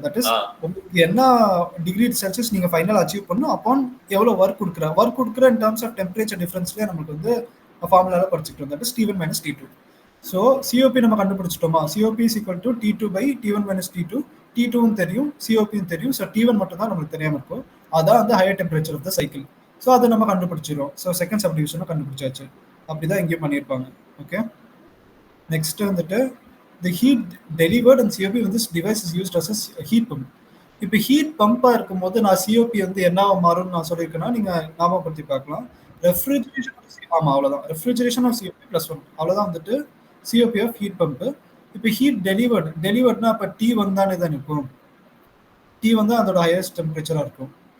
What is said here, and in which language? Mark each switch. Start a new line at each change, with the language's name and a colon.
Tamil: That is உங்களுக்கு என்ன degree Celsius நீங்க ஃபைனல் அச்சீவ் பண்ணணும் அப்பான் எவ்வளவு ஒர்க் கொடுக்குற இன் டர்ம்ஸ் ஆஃப் டெம்பரேச்சர் டிஃபரன்ஸ்லேயே நமக்கு வந்து ஃபார்முலால படிச்சுக்கிட்டோம்.
English: That is T1 minus T2.
Tamil: So COP நம்ம கண்டுபிடிச்சிட்டோமா.
English: COP is equal to T2 by T1 minus T2.
Tamil: T2வும் தெரியும், சிஓபியும் தெரியும். ஸோ T1 மட்டும் தான் நமக்கு தெரியாம இருக்கும். அதான் வந்து higher temperature of the cycle. So அதை நம்ம கண்டுபிடிச்சிடும். ஸோ செகண்ட் சப்டிவிஷனும் கண்டுபிடிச்சாச்சு. அப்படிதான் இங்கேயும் பண்ணியிருப்பாங்க.
English: Okay, next வந்துட்டு the heat delivered and COP when this device is used as a heat pump.
Tamil: இப்போ ஹீட் பம்பா இருக்கும்போது நான் சிஓபி வந்து என்னவா மாறும்னு நான் சொல்லியிருக்கேன்னா நீங்க ஞாபகப்படுத்தி பார்க்கலாம். ரெஃப்ரிஜரேஷன், ஆமா அவ்வளவுதான். ரெஃப்ரிஜரேஷன் ஆஃப் சிஓபி +1 அவ்வளவுதான் வந்துட்டு சிஓபி ஆஃப் ஹீட் பம்ப். இப்போ ஹீட் டெலிவர்ட்னா அப்ப T1 தானே தான் இருக்கும். T1 தான் அதோட ஹையஸ்ட் டெம்பரேச்சரா இருக்கும்.